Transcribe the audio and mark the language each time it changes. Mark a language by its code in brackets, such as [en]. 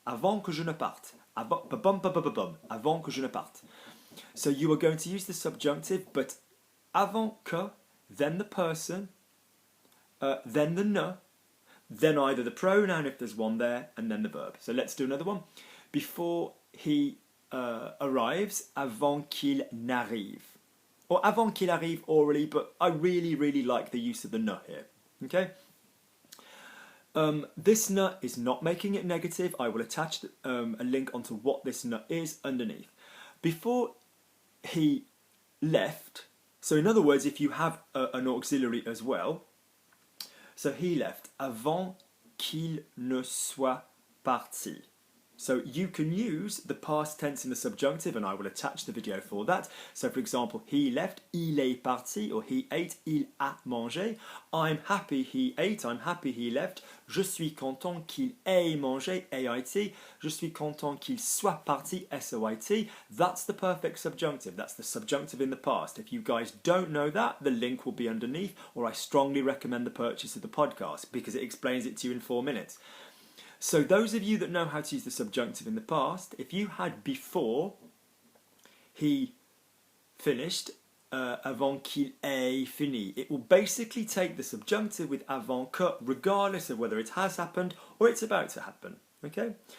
[fr] Avant que je ne parte. Avant que je ne parte. [en] So you are going to use the subjunctive, but avant que, then the person, then the ne, then either the pronoun if there's one there, and then the verb. So let's do another one. Before he arrives, [fr] avant qu'il n'arrive. [en] Or [fr] avant qu'il arrive [en] orally, but I really like the use of the ne here. Okay? This ne is not making it negative. I will attach a link onto what this ne is underneath. Before he left, so in other words, if you have an auxiliary as well, so he left [fr] avant qu'il ne soit parti. [en] So you can use the past tense in the subjunctive, and I will attach the video for that. So for example, he left, [fr] il est parti, [en] or he ate, [fr] il a mangé. [en] I'm happy he ate, I'm happy he left. [fr] Je suis content qu'il ait mangé, A-I-T. Je suis content qu'il soit parti, S-O-I-T. [en] That's the perfect subjunctive. That's the subjunctive in the past. If you guys don't know that, the link will be underneath, or I strongly recommend the purchase of the podcast because it explains it to you in 4 minutes. So those of you that know how to use the subjunctive in the past, if you had before he finished, [fr] avant qu'il ait fini, [en] it will basically take the subjunctive with avant que, regardless of whether it has happened or it's about to happen. Okay?